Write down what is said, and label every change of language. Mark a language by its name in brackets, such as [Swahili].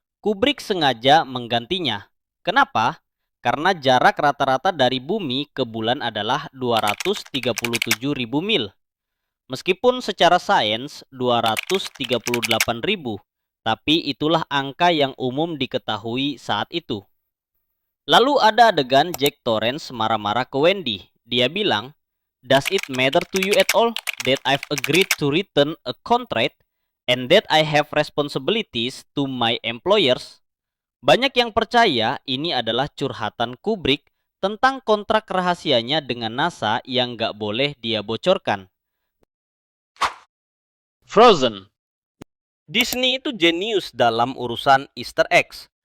[Indonesian] Kubrick sengaja menggantinya. Kenapa? Karena jarak rata-rata dari bumi ke bulan adalah 237.000 mil. Meskipun secara sains 238.000, tapi itulah angka yang umum diketahui saat itu. Lalu ada adegan Jack Torrance marah-marah ke Wendy. Dia bilang, [English] "Does it matter to you at all that I've agreed to return a contract and that I have responsibilities to my employers?" [Indonesian] Banyak yang percaya ini adalah curhatan Kubrick tentang kontrak rahasianya dengan NASA yang gak boleh dia bocorkan. Frozen. Disney itu jenius dalam urusan Easter eggs.